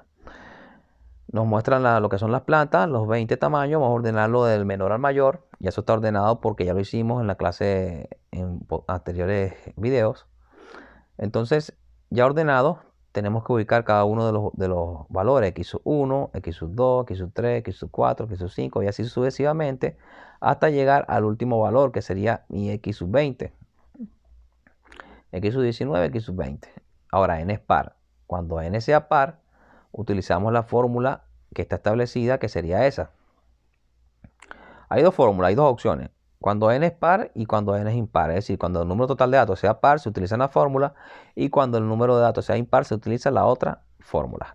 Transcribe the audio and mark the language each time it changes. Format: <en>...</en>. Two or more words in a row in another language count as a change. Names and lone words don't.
<es>Nos muestran lo que son las plantas, los 20 tamaños. Vamos a ordenarlo del menor al mayor. Ya eso está ordenado porque ya lo hicimos en la clase en anteriores videos. Entonces, ya ordenado, tenemos que ubicar cada uno de los valores x sub 1, x sub 2, x sub 3, x sub 4, x sub 5 y así sucesivamente hasta llegar al último valor que sería mi x sub 20, x sub 19, x sub 20. Ahora, n es par. Cuando n sea par, utilizamos la fórmula que está establecida, que sería esa. Hay dos fórmulas, hay dos opciones. Cuando n es par y cuando n es impar. Es decir, cuando el número total de datos sea par, se utiliza una fórmula. Y cuando el número de datos sea impar, se utiliza la otra fórmula.</es>